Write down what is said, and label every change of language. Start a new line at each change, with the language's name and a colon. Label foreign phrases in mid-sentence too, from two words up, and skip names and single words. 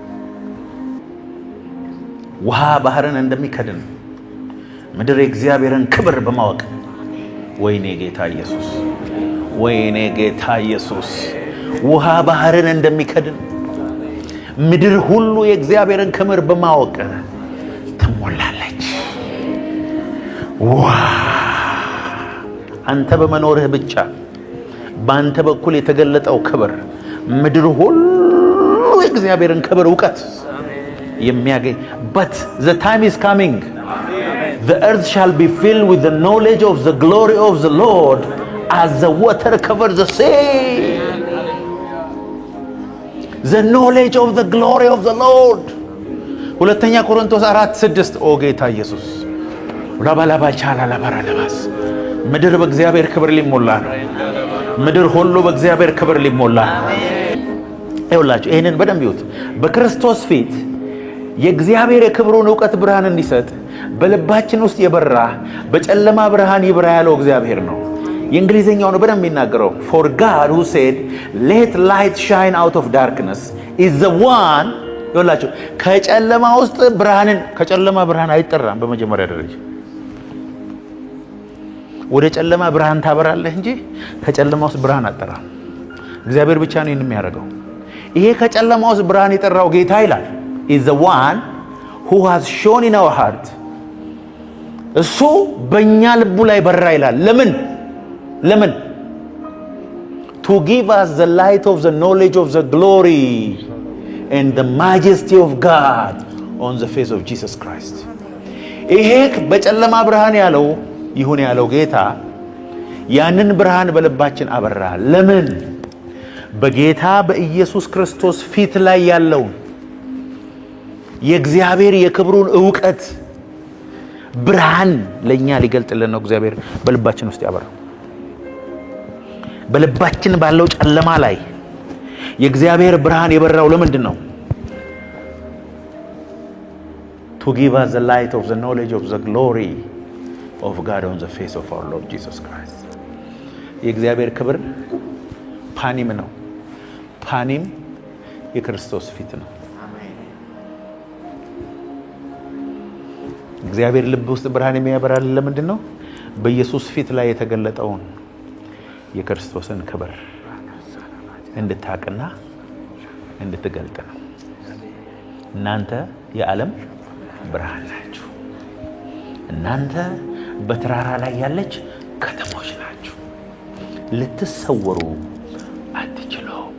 Amharic: ውሃ ባህርን እንደሚከድን ምድር የእግዚአብሔርን ክብር በማወቅ ወይኔ ጌታ ኢየሱስ፣ ወይኔ ጌታ ኢየሱስ። ውሃ ባህርን እንደሚከድን ምድር ሁሉ የእግዚአብሔርን ክብር በማወቅ ትሞላለች። አንተ በመኖርህ ብቻ በአንተ በኩል የተገለጠው ክብር ምድር ሁሉ የእግዚአብሔርን ክብር ዕውቀት የሚያገኝ
English: but the time is coming, the earth shall be filled with the knowledge of the glory of the Lord as the water covers the sea. The knowledge of the glory of the Lord.
Amharic: ሁለተኛ ቆሮንቶስ 4:6 ኦ ጌታ ኢየሱስ ራባላባቻላ ላባራለባስ ምድር በእግዚአብሔር ክብር ሊሞላ ነው። ምድር ሁሉ በእግዚአብሔር ክብር ሊሞላ ነው። ይኸውላችሁ ይሄንን በደንብ ይዩት። በክርስቶስ ፊት የእግዚአብሔር የክብሩን ዕውቀት ብርሃን እንዲሰጥ በልባችን ውስጥ የበራ በጨለማ ብርሃን ይብራ ያለው እግዚአብሔር ነው። የእንግሊዘኛው ነው በደንብ የሚናገረው
English: for God who said let light shine out of darkness is the one።
Amharic: ይኸውላችሁ ከጨለማ ውስጥ ብርሃንን ከጨለማ ብርሃን አይጠራም። በመጀመሪያ ደረጃ ወደ ጨለማ ብርሃን ታበራለህ እንጂ ከጨለማ ውስጥ ብርሃን አጠራም። እግዚአብሔር ብቻ ነው የሚያደርገው። ይሄ ከጨለማ ውስጥ ብርሃን የጠራው ጌታ ይላል
English: is the one who has shone in our heart።
Amharic: እሱ በእኛ ልቡ ላይ በራ ይላል። ለምን
English: to give us the light of the knowledge of the glory and the majesty of God on the face of Jesus Christ።
Amharic: ይሄ በጨለማ ብርሃን ያለው ይሁን ያለው ጌታ ያንን ብርሃን በልባችን አበራ። ለምን? በጌታ በኢየሱስ ክርስቶስ ፊት ላይ ያለው የእግዚአብሔር የክብሩን ዕውቀት ብርሃን ለኛ ሊገልጥልን ነው እግዚአብሔር በልባችን ውስጥ ያበራው። በልባችን ባለው ጨለማ ላይ የእግዚአብሔር ብርሃን የበራው ለምንድን ነው?
English: to give us the light of the knowledge of the glory of God on the face of our Lord Jesus Christ።
Amharic: የእግዚአብሔር ክብር ፓኒም ነው። ፓኒም የክርስቶስ ፊት ነው። እግዚአብሔር ልብ ውስጥ ብርሃን የሚያበራል ለምንድን ነው? በኢየሱስ ፊት ላይ የተገለጠውን የክርስቶስን ክብር እንድታቅና እንድትገልጥ ነው። እናንተ የዓለም ብርሃን ናችሁ። እናንተ በተራራ ላይ ያለች ከተሞች ናችሁ። ልትሰወሩ አትችሉ።